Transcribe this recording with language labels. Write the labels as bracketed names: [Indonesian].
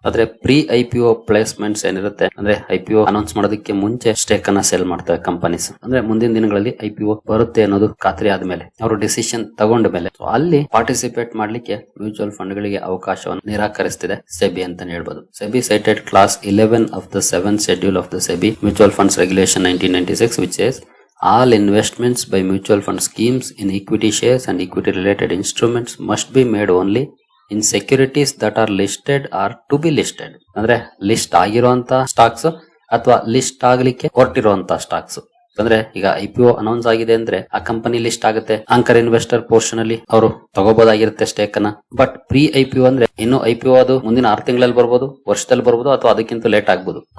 [Kannada] ಆದ್ರೆ pre IPO placements ಏನಿರುತ್ತೆ ಅಂದ್ರೆ ಐಪಿಒ ಅನೌನ್ಸ್ ಮಾಡೋದಕ್ಕೆ ಮುಂಚೆ ಸ್ಟೇಕ್ ಅನ್ನ ಸೇಲ್ ಮಾಡ್ತವೆ ಕಂಪನೀಸ್. ಅಂದ್ರೆ ಮುಂದಿನ ದಿನಗಳಲ್ಲಿ ಐಪಿಒ ಬರುತ್ತೆ ಅನ್ನೋದು ಖಾತ್ರಿ ಆದ್ಮೇಲೆ, ಅವರು ಡಿಸಿಷನ್ ತಗೊಂಡ ಮೇಲೆ ಅಲ್ಲಿ ಪಾರ್ಟಿಸಿಪೇಟ್ ಮಾಡ್ಲಿಕ್ಕೆ ಮ್ಯೂಚುವಲ್ ಫಂಡ್ ಗಳಿಗೆ ಅವಕಾಶವನ್ನು ನಿರಾಕರಿಸುತ್ತಿದೆ ಸೆಬಿ ಅಂತಾನೆ ಹೇಳ್ಬೋದು. [English] SEBI cited clause 11 of the 7th schedule of the SEBI Mutual Funds Regulation 1996, which says all investments by mutual fund schemes in equity shares and equity related instruments must be made only in securities that are listed or to be listed. [Kannada] ಅಂದ್ರೆ list ಆಗಿರುವಂತ stocks ಅಥವಾ list ಆಗ್ಲಿಕ್ಕೆ ಹೊರಟಿರುವಂತ stocks. ಅಂದ್ರೆ ಈಗ IPO announce ಆಗಿದೆ ಅಂದ್ರೆ ಆ company list ಆಗುತ್ತೆ. ಆಂಕರ್ ಇನ್ವೆಸ್ಟರ್ ಪೋರ್ಷನ್ ಅಲ್ಲಿ ಅವರು ತಗೋಬಹುದಾಗಿರುತ್ತೆ ಸ್ಟೇಕ್ ಅನ್ನ. ಬಟ್ ಪ್ರೀ ಐಪಿಒ ಅಂದ್ರೆ ಇನ್ನು ಐಪಿಒ ಅದು ಮುಂದಿನ 6 ತಿಂಗಳಲ್ಲಿ ಬರ್ಬೋದು, ವರ್ಷದಲ್ಲಿ ಬರ್ಬೋದು, ಅಥವಾ ಅದಕ್ಕಿಂತ ಲೇಟ್ ಆಗ್ಬೋದು.